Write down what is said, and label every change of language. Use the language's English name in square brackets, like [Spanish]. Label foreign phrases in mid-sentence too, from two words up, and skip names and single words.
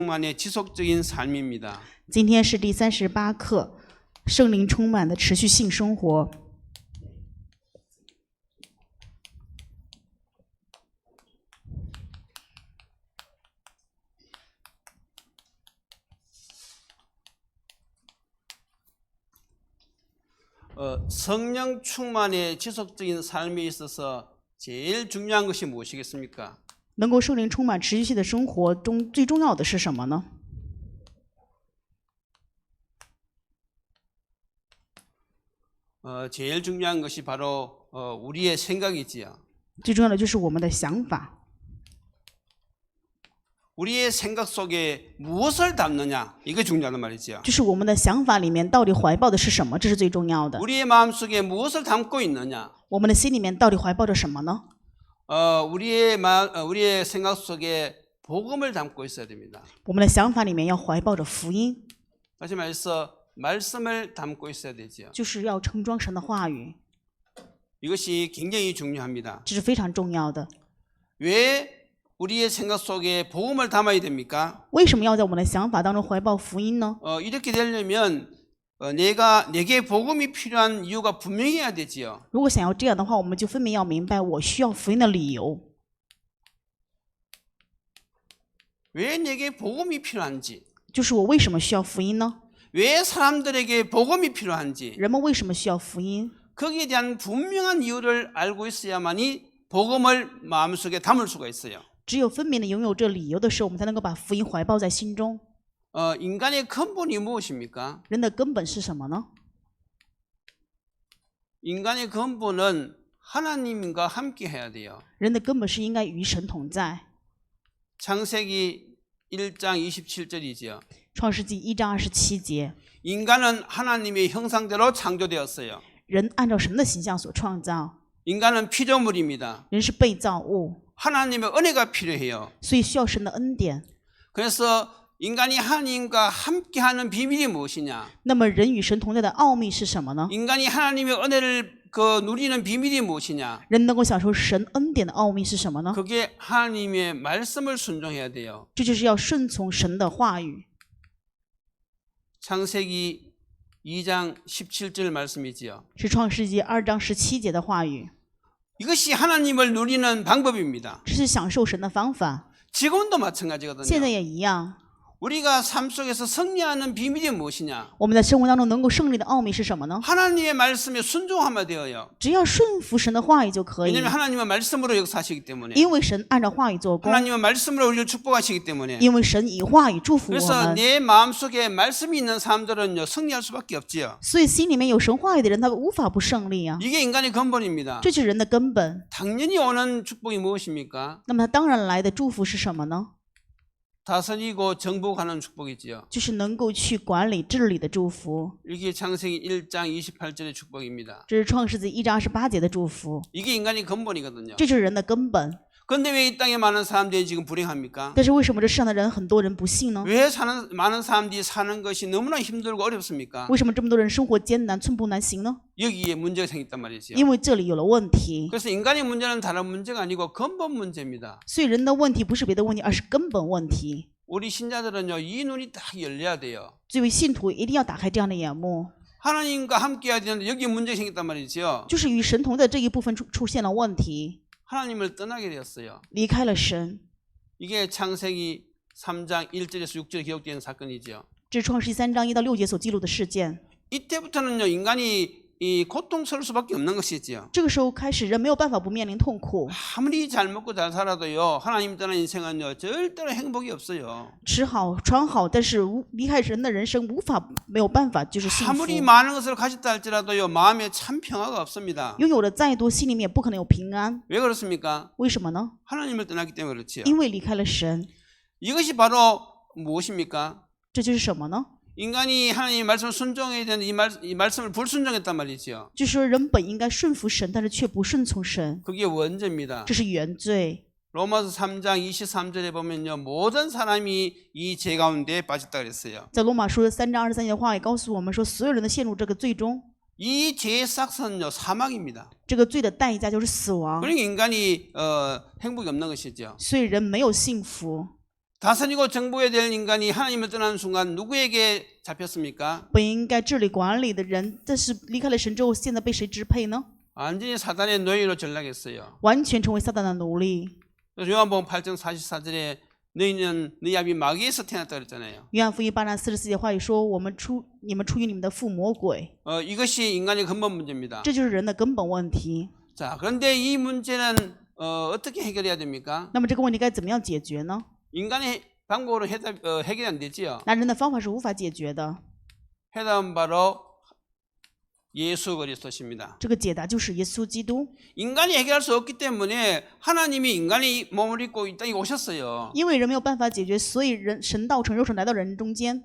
[Korean] 충만의 지속적인 삶입니다. [Chinese] 今天是第38课，圣灵充满的持续性生活。 [Korean] 성령 충만의 지속적인 삶에 있어서 제일 중요한 것이 무엇이겠습니까? [Chinese] 能够圣灵充满持续性的生活中，最重要的是什么呢？ [Korean] 제일 중요한 것이 바로 우리의 생각이지요. [Chinese] 最重要的就是我们的想法。 [Korean] 우리의 생각 속에 무엇을 담느냐, 이게 중요하단 말이죠. [Chinese] 就是我们的想法里面到底怀抱的是什么，这是最重要的。 [Korean] 우리의 마음속에 무엇을 담고 있느냐, [Chinese] 我们的心里面到底怀抱着什么呢？ [Korean] 우리의 생각 속에 복음을 담고 있어야 됩니다. [Chinese] 我们的想法里面要怀抱着福音， [Korean] 다시 말해서 말씀을 담고 있어야 되죠. [Chinese] 就是要盛装神的话语， [Korean] 이것이 굉장히 중요합니다. [Chinese] 这是非常重要的。 [Korean] 왜 우리의 생각 속에 복음을 담아야 됩니까? [Chinese] 为什么要在我们的想法当中怀抱福音呢？ [Korean] 이렇게 되려면 내게 복음이 필요한 이유가 분명해야 되지요. [Chinese] 如果想要这样的话，我们就分别要明白我需要福音的理由。 [Korean] 왜 내게 복음이 필요한지, [Chinese] 就是我为什么需要福音呢？ [Korean] 왜 사람들에게 복음이 필요한지, [Chinese] 人们为什么需要福音？ [Korean] 거기에 대한 분명한 이유를 알고 있어야만이 복음을 마음속에 담을 수가 있어요. [Chinese] 只有分别的拥有这理由的时候，我们才能够把福音怀抱在心中。 [Korean] 인간의 근본이 무엇입니까? [Chinese] 人的根本是什么呢？ [Korean] 인간의 근본은 하나님과 함께 해야 돼요. [Chinese] 人的根本是应该与神同在。 [Korean] 창세기 1장 27절이지요. [Chinese] 创世纪1章27节， [Korean] 인간은 하나님의 형상대로 창조되었어요. [Chinese] 人按照神的形象所创造， [Korean] 인간은 피조물입니다. [Chinese] 人是被造物， [Korean] 하나님의 은혜가 필요해요. [Chinese] 所以需要神的恩典。 [Korean] 그래서 인간이 하나님과 함께하는 비밀이 무엇이냐? [Chinese] 那么人与神同在的奥秘是什么呢？ [Korean] 인간이 하나님의 은혜를 누리는 비밀이 무엇이냐? [Chinese] 人能够享受神恩典的奥秘是什么呢？ [Korean] 그게 하나님의 말씀을 순종해야 돼요. [Chinese] 这就是要顺从神的话语。 [Korean] 창세기 2장 17절 말씀이지요. [Chinese] 是创世纪2章17节的话语， [Korean] 이것이 하나님을 누리는 방법입니다. [Chinese] 这是享受神的方法。 [Korean] 지금도 [Chinese] 现在 [Korean] 마찬가지거든요. [Chinese] 也一样， [Korean] 우리가 삶 속에서 승리하는 비밀이 무엇이냐? [Chinese] 我们在生活当中能够胜利的奥秘是什么呢？ [Korean] 하나님의 말씀에 순종하면 되어요. [Chinese] 只要顺服神的话语就可以， [Korean] 왜냐하면 하나님의 말씀으로 역사하시기 때문에. [Chinese] 因为神按照话语做工， [Korean] 하나님의 말씀으로 우리를 축복하시기 때문에. [Chinese] 因为神以话语祝福我 [Korean] 그래서 [Chinese] 们。 [Korean] 내 마음속에 말씀이 있는 사람들은요, 승리할 수밖에 없지요. [Chinese] 所以心里面有神话语的人，他无法不胜利啊！ [Korean] 이게 인간의 근본입니다. [Chinese] 这就是人的根本。 [Korean] 당연히 오는 축복이 무엇입니까? [Chinese] 那么他当然来的祝福是什么呢？ [Korean] 다스리고 정복하는 축복이지요. [Chinese] 就是能够去管理治理的祝福。 [Korean] 이게 창세기 1장 28절의 축복입니다. [Chinese] 这是创世纪1章28节的祝福， [Korean] 이게 인간의 근본이거든요. [Chinese] 这就是人的根本。 [Korean] 그런데 왜 이 땅에 많은 사람들이 지금 불행합니까? [Chinese] 但是为什么这世上的人很多人不信呢？ [Korean] 왜 많은 사람들이 사는 것이 너무나 힘들고 어렵습니까? [Chinese] 为什么这么多人生活艰难、寸步难行呢？ [Korean] 여기에 문제가 생겼단 말이죠. [Chinese] 因为这里有了问题。 [Korean] 그래서 인간의 문제는 다른 문제가 아니고 근본 문제입니다. [Chinese] 所以人的问题不是别的问题，而是根本问题。 [Korean] 우리 신자들은요, 이 눈이 딱 열려야 돼요. [Chinese] 作为信徒，一定要打开这样的眼目， [Korean] 하나님과 함께 해야 되는데 여기 문제가 생겼단 말이죠. [Chinese] 就是与神同在这一部分出现了问题， [Korean] 하나님을 떠나게 되었어요. [Chinese] 离开了神。 [Korean] 이게 창세기 3장 1절에서 6절에 기록된 사건이죠. [Chinese] 这是创世纪3章1到6节所记录的事件。 [Korean] 이때부터는요, 인간이 이 고통스러울 수밖에 없는 것이지요. [Chinese] 这个时候开始，人没有办法不面临痛苦， [Korean] 아무리 잘 먹고 잘 살아도요, 하나님 떠난 인생은요, 절대로 행복이 없어요. [Chinese] 吃好穿好，但是离开神的人生没有办法就是幸福。 [Korean] 아무리 많은 것을 가졌다 할지라도요, 마음에 참 평화가 없습니다. [Chinese] 拥有的再多，心里面也不可能有平安。 [Korean] 왜 그렇습니까? [Chinese] 为什么呢？ [Korean] 하나님을 떠났기 때문에 그렇지요. [Chinese] 因为离开了神。 [Korean] 이것이 바로 무엇입니까? [Chinese] 这就是什么呢？ [Korean] 인간이 하나님의 말씀을 순종해야 되는데 이 말씀을 불순종했단 말이죠. [Chinese] 就是说人本应该顺服神，但是却不顺从神， [Korean] 그게 원죄입니다. [Chinese] 这是原罪。 [Korean] 로마서 3장 23절에 보면요, 모든 사람이 이 죄 가운데 빠졌다 그랬어요. [Chinese] 在罗马书3章23节的话也告诉我们说，所有人都陷入这个罪中。 [Korean] 이 죄의 싹선은요, 사망입니다. [Chinese] 这个罪的代价就是死亡， [Korean] 그러니까 인간이 행복이 없는 것이죠. [Chinese] 所以人没有幸福。 [Korean] 다스리고 정복해야 될 인간이 하나님을 떠나는 순간 누구에게 잡혔습니까? [Chinese] 本应该治理管理的人，但是离开了神之后，现在被谁支配呢？ [Korean] 완전히 사단의 노예로 전락했어요. [Chinese] 完全成为撒旦的奴隶。 [Korean] 요한복음 8장 44절에 너희는 너희 아비 마귀에서 태어났다 그랬잖아요. [Chinese] 约翰福音8章44节话语说：“你们出于你们的父魔鬼。 [Korean] 이것이 인간의 근본 문제입니다. ” [Chinese] 这就是人的根本问题。 [Korean] 자, 그런데 이 문제는 어떻게 해결해야 됩니까? [Chinese] 那么这个问题该怎么样解决呢？ [Korean] 인간의 방법으로 해결이 안 되지요. [Chinese] 那人的方法是无法解决的。 [Korean] 해답은 바로 예수 그리스도십니다. [Chinese] 这个解答就是耶稣基督， [Korean] 인간이 해결할 수 없기 때문에 하나님이 인간의 몸을 입고 이 땅에 오셨어요. [Chinese] 因为人没有办法解决，所以神道成肉身来到人中间，